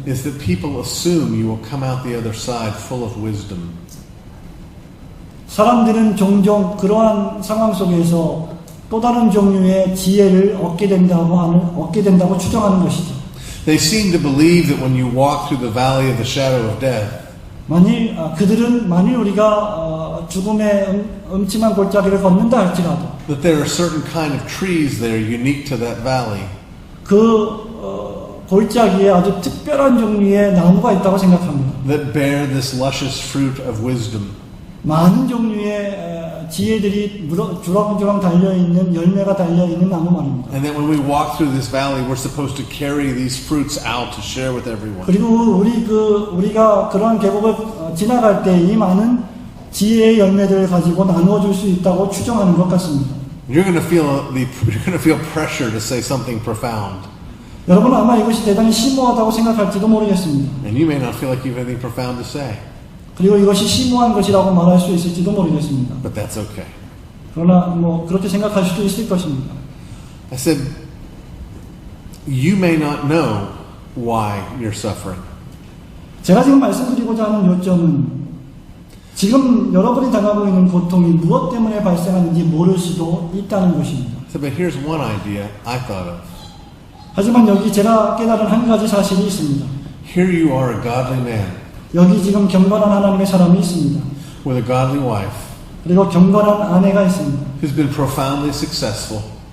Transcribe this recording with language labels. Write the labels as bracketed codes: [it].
[en] is that people assume you will come out the other side full of wisdom. [ko] 사람들은 종종 그러한 상황 속에서 또 다른 종류의 지혜를 얻게 된다고 추정하는 것이죠. [en] They seem to believe that when you walk through the valley of the shadow of death, [ko] 만일 우리가 죽음의 음침한 골짜기를 걷는다 할지라도 [en] that there are certain kind of trees that are unique to that valley. [ko] 그 골짜기에 아주 특별한 종류의 나무가 있다고 생각합니다. [en] That bear this luscious fruit of wisdom. [ko] 많은 종류의 지혜들이 주렁주렁 달려있는 열매가 달려있는 나무 말입니다. [en] And that when we walk through this valley, we're supposed to carry these fruits out to share with everyone. [ko] 그리고 우리가 그러한 계곡을 지나갈 때 이 많은 지혜의 열매들을 가지고 나누어 줄 수 있다고 추정하는 것 같습니다. [en] You're going to feel pressure to say something profound. [ko] 여러분은 아마 이것이 대단히 심오하다고 생각할지도 모르겠습니다. [en] And you may not feel like you have anything profound to say, [ko] 그리고 이것이 심오한 것이라고 말할 수 있을지도 모르겠습니다. [en] but that's okay. [ko] 그러나 뭐 그렇게 생각할 수도 있을 것입니다. [en] I said, you may not know why you're suffering. [ko] 제가 지금 말씀드리고자 하는 요점은 지금 여러분이 당하고 있는 고통이 무엇 때문에 발생하는지 모를 수도 있다는 것입니다. [en] So, but here's one idea I thought of. [ko] 하지만 여기 제가 깨달은 한 가지 사실이 있습니다. [en] Here you are, a godly man [ko] 여기 지금 경건한 하나님의 사람이 있습니다. [en] with a godly wife [ko] 그리고 경건한 아내가 있습니다. [en] who's been profoundly successful.